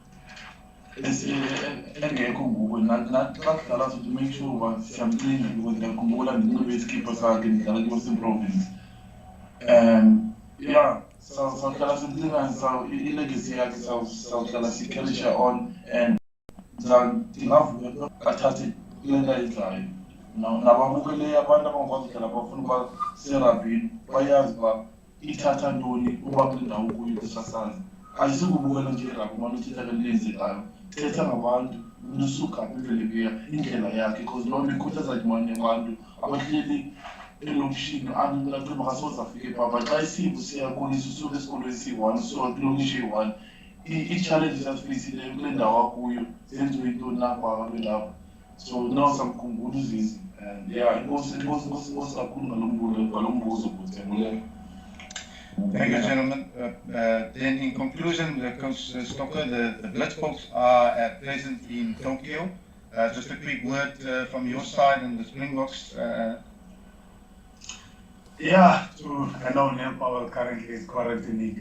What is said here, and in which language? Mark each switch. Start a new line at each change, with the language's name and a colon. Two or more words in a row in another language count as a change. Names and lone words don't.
Xhosa: engekho nguwe nathi xa kudlala sothi
English: make sure
Xhosa: uba siyamcinga because ndiyakhumbula ndinxibe isikipha sakhe ndidlala kwi-Western Province yeah sawuhlala simcingane ilegacy yakhe sawuhlala sikherisha on and ndingavuka athathe kule nto ayenzayo nababukeleyo abantu abangakwazi udlala bafuna uba serabhini bayazi uba ithatha ntoni uba kule ndawo kuyo kusasazi ayisikubukela nje irabhi umane uthetha lelenzekayo thetha ngabantu usuka imvelaphi indlela yakhe because loo nto ikhuthaza nyamanye abantu abahleli elokishini angacinga makasoze afike phaa but xa isivo siyakolisa usuka esikolweni siyi-one usuka kwilokishi eyi-one ii-challenges azifeyisileyo kule ndawo akuyo zenziwe intoni napha abantu lapha so no samkhumbula uzizi and yeah inkosi kakhulu ngalo mbuzo bhuti.
English: Thank you, gentlemen. Then, in conclusion, Coach Stocker, the Blitzboks are present in Tokyo. Just a quick word from your side and the Springboks. Yeah, I know Neil Powell currently is quarantining.